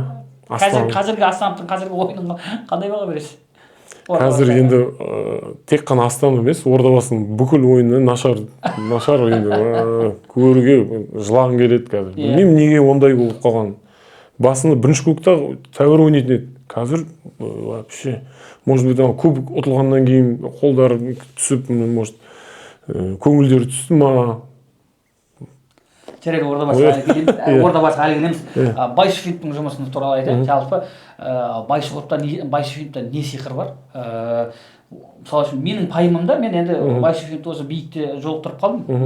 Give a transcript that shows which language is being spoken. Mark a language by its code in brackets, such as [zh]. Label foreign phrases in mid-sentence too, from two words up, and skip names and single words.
[kk] Қазіргі Астановтың қазіргі ойынын қандай баға бересіз? Қазір енді тек қана Астанов емес, Ордабасының бүкіл ойыны нашар енді көруге жылағың келеді қазір. Білмеймін неге ондай болып қалған. Басында бірінші клубта тәуір ойнайтын еді. Қазір [ru] вообще, может быть, [kk] кубок ұтылғаннан кейін қолдары түсіп, может, көңілдері түсті ма? Жарайды, Ордабасыға әлі келеміз. Байшефиндтің жұмысын туралы айтайын. Жалпы Байшефиндта не сиқыр бар? Мысалы үшін менің пайымымда, мен енді Байшефиндті осы биікте жолықтырып қалдым.